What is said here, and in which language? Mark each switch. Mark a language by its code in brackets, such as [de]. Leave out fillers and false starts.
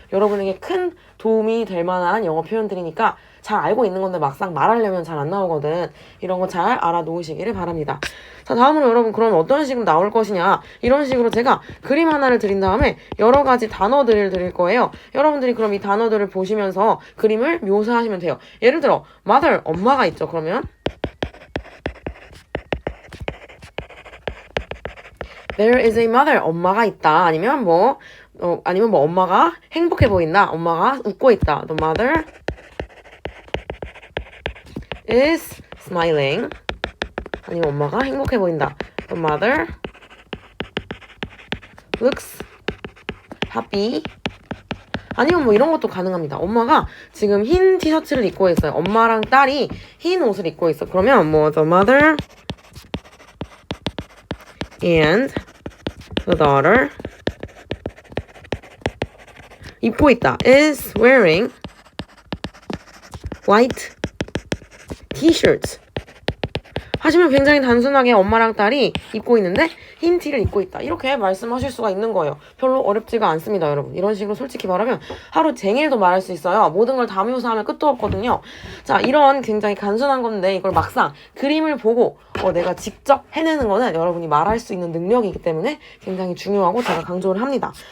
[ko] 여러분에게 큰 도움이 될 만한 영어 표현들이니까 잘 알고 있는 건데 막상 말하려면 잘 안 나오거든. 이런 거 잘 알아놓으시기를 바랍니다. 자, 다음으로 여러분 그럼 어떤 식으로 나올 것이냐. 이런 식으로 제가 그림 하나를 드린 다음에 여러 가지 단어들을 드릴 거예요. 여러분들이 그럼 이 단어들을 보시면서 그림을 묘사하시면 돼요. 예를 들어 mother, 엄마가 있죠. [en] 그러면 There is a mother, [ko] 엄마가 있다. 아니면 뭐 엄마가 행복해 보인다. 엄마가 웃고 있다. [en] The mother is smiling. [ko] 아니면 엄마가 행복해 보인다. [en] The mother looks happy. [ko] 아니면 뭐 이런 것도 가능합니다. 엄마가 지금 흰 티셔츠를 입고 있어요. 엄마랑 딸이 흰 옷을 입고 있어. 그러면 뭐 [en] the mother and the daughter [ko] 입고 있다. [en] is wearing white t-shirts. [ko] 하시면 굉장히 단순하게 엄마랑 딸이 입고 있는데 흰 티를 입고 있다. 이렇게 말씀하실 수가 있는 거예요. 별로 어렵지가 않습니다, 여러분. 이런 식으로 솔직히 말하면 하루 종일도 말할 수 있어요. 모든 걸 다 묘사하면 끝도 없거든요. 자, 이런 굉장히 간단한 건데 이걸 막상 그림을 보고 내가 직접 해내는 거는 여러분이 말할 수 있는 능력이기 때문에 굉장히 중요하고 제가 강조를 합니다.